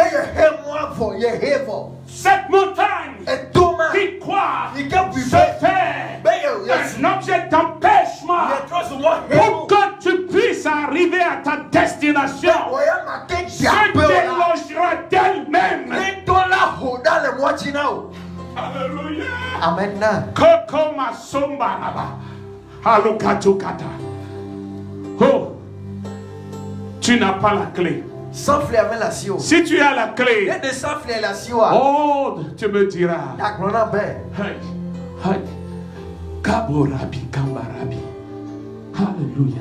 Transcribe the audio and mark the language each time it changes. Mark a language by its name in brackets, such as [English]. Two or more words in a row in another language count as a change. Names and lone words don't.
[French] Cette montagne qui croit se faire un objet d'empêchement pour que tu puisses arriver à ta destination, se délogera d'elle-même. Alléluia. Amen. Koko masomba naba. Halukatukata. Oh, tu n'as pas la clé. Si tu as la clé, oh, tu me diras. Hey, hey. Kaborabi, kambarabi. Alléluia.